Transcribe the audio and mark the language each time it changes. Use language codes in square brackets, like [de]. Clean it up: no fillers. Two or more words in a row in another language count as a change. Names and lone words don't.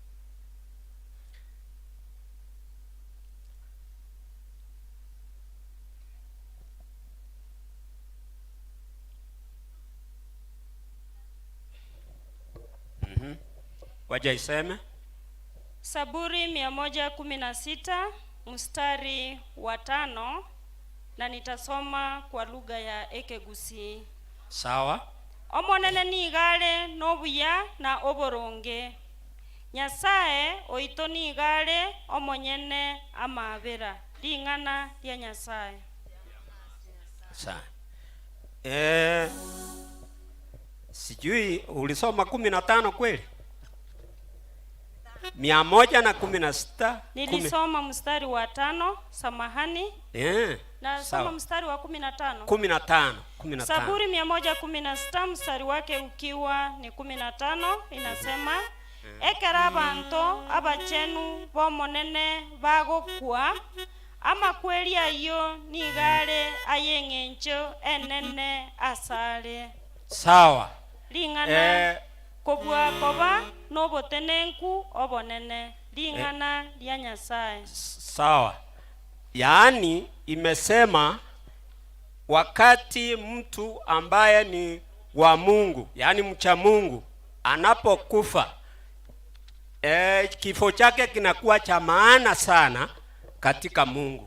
[sw] Waje iseme. Zaburi 116 mstari wa 5, na nitasoma kwa lugha ya Ekegusi. Sawa. [guz] Omonene ni igale nobuya na oboronge, Nyasaye oito ni igale omonyene amabera, lingana lya Nyasaye. [sw] Sawa. Sijui ulisoma 15 kweli? 116 nilisoma mstari wa 5, samahani. Na soma mstari wa 15. 15. Zaburi 116 mstari wake ukiwa ni 15 inasema [guz] ekera abantu abachenu bomonene bagokwa ama kweli ayo nigale ayengencho enene asale. [sw] Sawa. [guz] Lingana kobwa koba nobotenenku obonene, lingana lya Nyasaye. [sw] Sawa. Yaani imesema wakati mtu ambaye ni wa Mungu, yaani mcha Mungu, anapokufa, kifo chake kinakuwa cha maana sana katika Mungu.